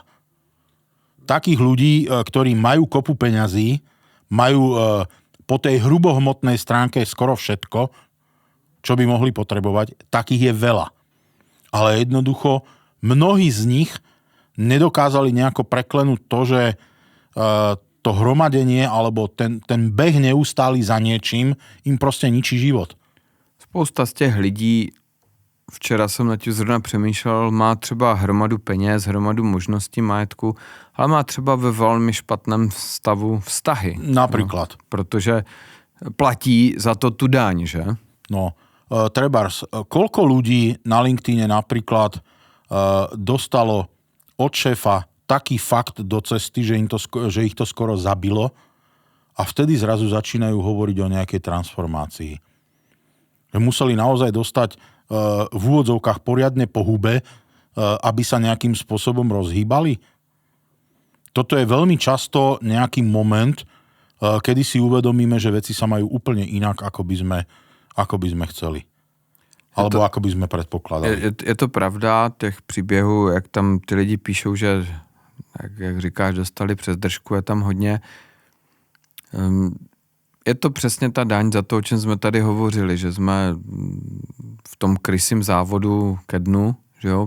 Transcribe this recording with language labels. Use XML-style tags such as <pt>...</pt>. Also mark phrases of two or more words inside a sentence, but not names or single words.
<sk>Takých ľudí, ktorí majú kopu peňazí, majú po tej hrubohmotnej stránke skoro všetko, čo by mohli potrebovať, takých je veľa. Ale jednoducho mnohí z nich nedokázali nejako preklenúť to, že to hromadenie alebo ten beh neustály za niečím im proste ničí život.</sk> <cs>Spousta z těch lidí, včera jsem nad tím zrovna přemýšlel, má třeba hromadu peněz, hromadu možností majetku, ale má třeba ve velmi špatném stavu vztahy.</cs> <sk>Napríklad.</sk> <cs>No, protože platí za to tu daň, že?</cs> <sk>No, trebárs, koľko ľudí na LinkedIne napríklad dostalo od šéfa taký fakt do cesty, že ich to skoro zabilo a vtedy zrazu začínajú hovoriť o nejakej transformácii. Že museli naozaj dostať v úvodzovkách poriadne po hube, aby sa nejakým spôsobom rozhýbali. Toto je veľmi často nejaký moment, kedy si uvedomíme, že veci sa majú úplne inak, ako by sme chceli. Alebo ako by sme predpokladali.</sk> <cs>Je to pravda, těch příběhů, jak tam ty lidi píšou, že jak říkáš, dostali přes držku, je tam hodně. Je to přesně ta daň za to, o čem jsme tady hovořili, že jsme v tom krysím závodu ke dnu, že jo?</cs>